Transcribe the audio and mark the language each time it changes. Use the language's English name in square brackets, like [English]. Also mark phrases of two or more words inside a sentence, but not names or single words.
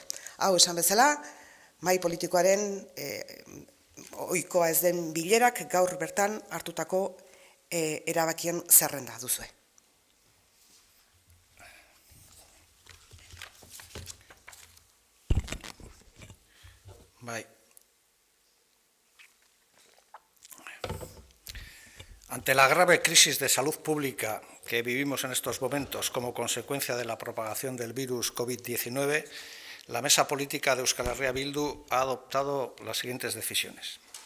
[Basque] Hau esan bezala, mahai politikoaren ohikoa ez den bilerak gaur bertan hartutako erabakien zerrenda duzue. Bai. [Spanish] Ante la grave crisis de salud pública que vivimos en estos momentos como consecuencia de la propagación del virus COVID-19, la Mesa Política de Euskal Herria Bildu ha adoptado las siguientes decisiones.